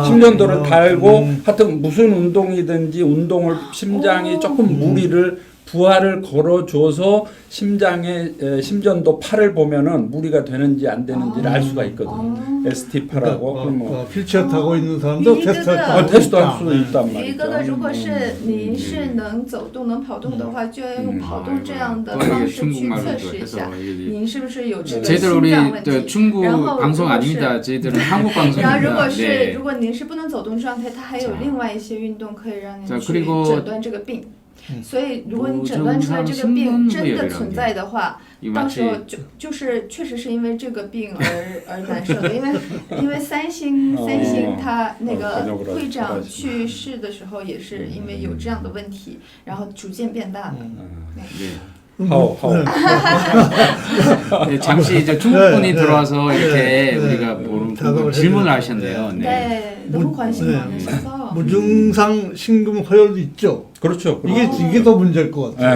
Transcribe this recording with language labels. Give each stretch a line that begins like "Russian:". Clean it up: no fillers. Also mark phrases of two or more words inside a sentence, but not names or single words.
Korean: 심전도를 달고 하여튼 무슨 운동이든지 운동을 심장이 조금 무리를 부하를 걸어줘서 심장의 심전도 팔을 보면은 무리가 되는지 안 되는지를 알 수가 있거든요. ST8하고 그러면 휠체어 타고 있는 사람도 이 테스트 그거. 할 테스트 할 수 수 있단
Chinese: 一个呢，如果
Korean: 말이죠.
Chinese: 是您是能走动、能跑动的话，就要用跑动这样的
Korean: 또
Chinese: 方
Korean: 이게
Chinese: 式去
Korean: 중국말로
Chinese: 测
Korean: 또
Chinese: 试一
Korean: 해서
Chinese: 下，
Korean: 이게
Chinese: 您是不是有这个
Korean: 저희들
Chinese: 心
Korean: 우리
Chinese: 脏问
Korean: 저
Chinese: 题。
Korean: 중국
Chinese: 然后
Korean: 방송
Chinese: 如果是
Korean: 아닙니다. 저희들은 한국
Chinese: 然后如
Korean: 방송입니다.
Chinese: 果是
Korean: 네.
Chinese: 如果您是不能走动状态，它还有另外一些运动可以让您
Korean: 자
Chinese: 去
Korean: 그리고
Chinese: 诊断这个病。所以如果你诊断出来这个病真的存在的话，
Korean: 이
Chinese: 到
Korean: 마치
Chinese: 时候就是确实是因为这个病而难受的，因为三星它那个会长去世的时候也是因为有这样的问题，然后逐渐变大的。
Korean: 네. 하오. 네, 잠시 이제 중국 분이 들어와서 이렇게 우리가 모르는 질문을 하셨네요. 네. 네, 너무 관심 많으셔서. 무증상 심금 허혈도 있죠. 그렇죠. 이게 더 문제일 것 같아요.